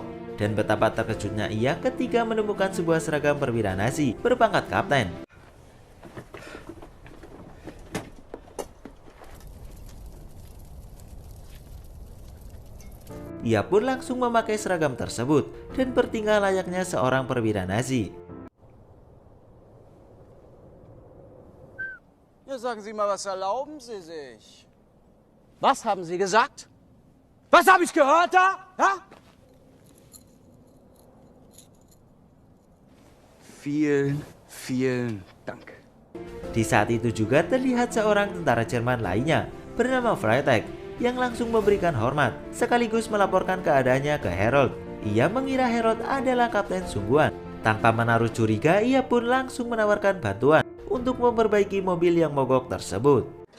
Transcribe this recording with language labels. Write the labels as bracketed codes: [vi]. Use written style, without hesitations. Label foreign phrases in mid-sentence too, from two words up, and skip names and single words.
[id] Dan betapa terkejutnya ia ketika menemukan sebuah seragam perwira Nazi berpangkat kapten. Ia pun langsung memakai seragam tersebut dan bertingkah layaknya seorang perwira Nazi. [de] Ja, sagen Sie mal, was erlauben Sie sich? Was haben Sie gesagt? Was habe ich gehört da? Ja? Vielen Dank. [id] Di saat itu juga terlihat seorang tentara Jerman lainnya bernama Freitag yang langsung memberikan hormat sekaligus melaporkan keadaannya ke Herold. Ia mengira Herold adalah kapten sungguhan. Tanpa menaruh curiga, ia pun langsung menawarkan bantuan untuk memperbaiki mobil yang mogok tersebut.